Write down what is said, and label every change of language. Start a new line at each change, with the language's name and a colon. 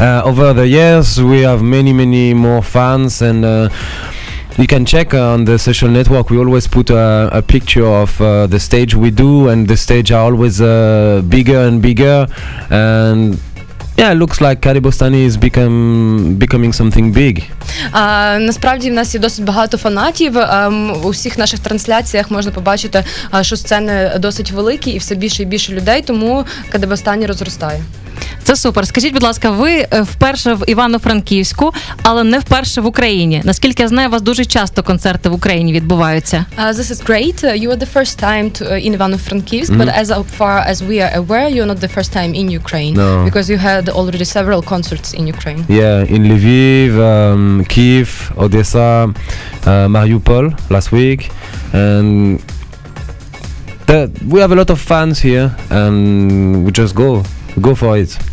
English: Over the years, we have many more fans, and you can check on the social network. We always put a picture of the stage we do, and the stage are always bigger and bigger, and yeah, it looks like Kadebostany is becoming something big.
Ukrainian: Насправді в нас є досить багато фанатів. У всіх наших трансляціях можна побачити, що сцени досить великі і все більше і більше людей, тому Kadebostany розростає. Це супер. Скажіть, будь ласка, ви вперше в Івано-Франківську, але не вперше в Україні. Наскільки я знаю, у вас дуже часто концерти в Україні відбуваються.
English: This is great. You are the first time in Ivano-Frankivsk, but as far as we are aware, you're not the first time in Ukraine. No. Because you had already several concerts in Ukraine. Yeah, in Lviv, Kyiv, Odessa, Mariupol last week, and we have a lot of fans here, and we just go for it.